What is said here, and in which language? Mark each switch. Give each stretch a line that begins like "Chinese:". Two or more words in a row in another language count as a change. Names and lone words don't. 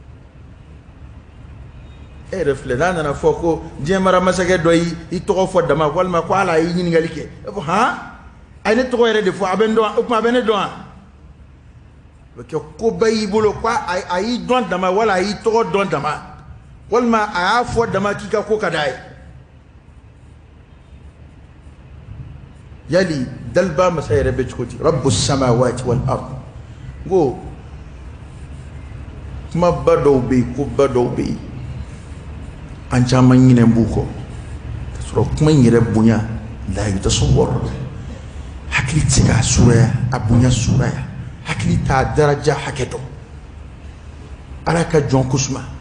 Bambara: e yɛrɛ filɛ n'a nana fɔ ko diɲɛ mara masakɛ dɔ y'i tɔgɔ fɔ dama walima ko ala y'i ɲininkali kɛ e ko a ye ne tɔgɔ yɛrɛ de fɔ a bɛ n dɔn o tuma a bɛ ne dɔn wa o bɛ kɛ koba y'i bolo ko a y'i dɔn dama wala a y'i tɔgɔ dɔn dama walima a y'a fɔ dama k'i ka ko ka d'a ye yali daliba masa yɛrɛ bɛ cogo di
Arabic: رب السماوات والأرض
Bambara: n ko kumaba dɔw bɛ yen koba dɔw bɛ yen an caman ɲinɛ b'u kɔ ka sɔrɔ kuma in yɛrɛ bonya la yutasawwar hakili tɛ se k'a suraya a bonya suraya hakili t'a daraja hakɛ dɔn ala ka jɔn kusuma